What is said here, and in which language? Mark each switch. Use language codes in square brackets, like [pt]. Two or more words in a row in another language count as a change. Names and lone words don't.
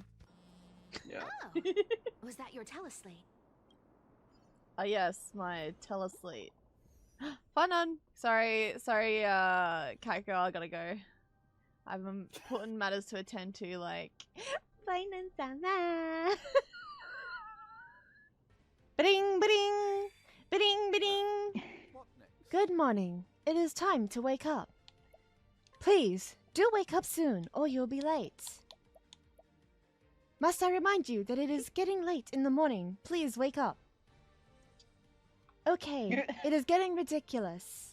[en] Yeah. Oh, was that your teleslate? Oh yes, my teleslate. Fun on. Sorry, cat girl, I gotta go. I've been putting matters to attend to, like fine and sama. Ba-ding, ba-ding, ba-ding, ba-ding. Good morning. It is time to wake up. Please, do wake up soon, or you'll be late. Must I remind you that it is getting late in the morning? Please wake up. Okay, it is getting ridiculous.